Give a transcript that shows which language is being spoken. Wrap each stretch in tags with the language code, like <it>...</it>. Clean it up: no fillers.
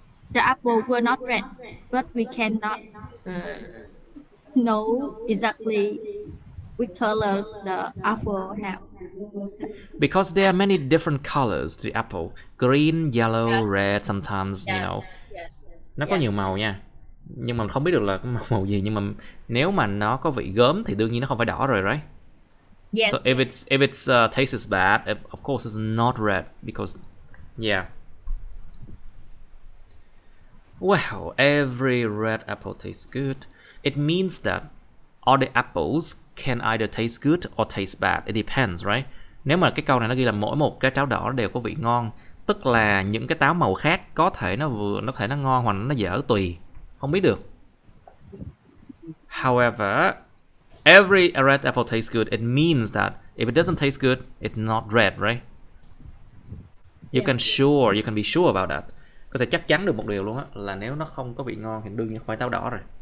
<en>The apple were not red, but we cannot know exactly which colors the apple have. Because there are many different colors to the apple. Green, yellow, red, sometimes, you know.</en> <vi>Nó có nhiều màu nha. Nhưng mà không biết được là cái màu gì. Nhưng mà nếu mà nó có vị gớm thì đương nhiên nó không phải đỏ rồi,</vi> <en>right? Yes. So if its taste is bad, of course it's not red because, yeah. Well, every red apple tastes good. It means that all the apples can either taste good or taste bad. It depends, right?</en> <vi>Nếu mà cái câu này nó ghi là mỗi một cái táo đỏ đều có vị ngon, tức là những cái táo màu khác có thể nó ngon hoặc nó dở, tùy, không biết được.</vi> <en>However, every red apple tastes good. It means that if it doesn't taste good, it's not red, right? You can be sure about that.</en> <vi>Có thể chắc chắn được một điều luôn á, là nếu nó không có vị ngon thì đương nhiên không phải táo đỏ rồi.</vi>